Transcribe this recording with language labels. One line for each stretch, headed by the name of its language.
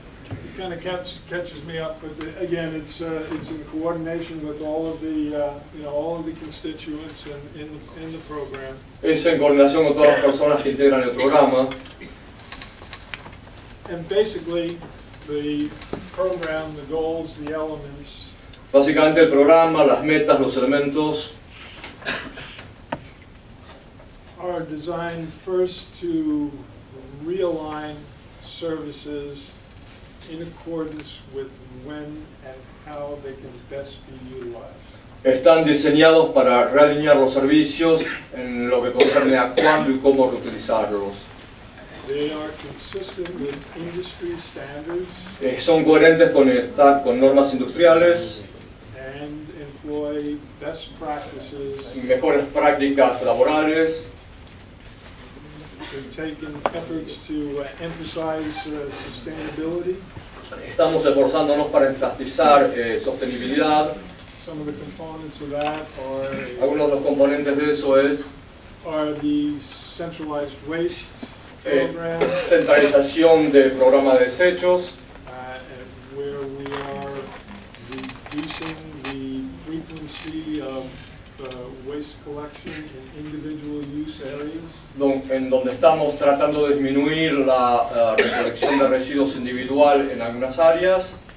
English: It kind of catches me up, but again, it's in coordination with all of the all of the constituents in the program.
Spanish: Es en coordinación con todas las personas que integran el programa.
English: And basically, the program, the goals, the elements
Spanish: Básicamente el programa, las metas, los elementos
English: are designed first to realign services in accordance with when and how they can best be utilized.
Spanish: están diseñados para realinear los servicios en lo que concerne a cuándo y cómo reutilizarlos.
English: They are consistent with industry standards
Spanish: Son coherentes con normas industriales,
English: and employ best practices.
Spanish: mejores prácticas laborales.
English: We've taken efforts to emphasize sustainability.
Spanish: Estamos esforzándonos para enfatizar sostenibilidad.
English: Some of the components of that
Spanish: Algunos de los componentes de eso
English: are the centralized waste program,
Spanish: centralización del programa de desechos,
English: where we are reducing the frequency of waste collection in individual use areas.
Spanish: en donde estamos tratando de disminuir la recolección de residuos individual en algunas áreas.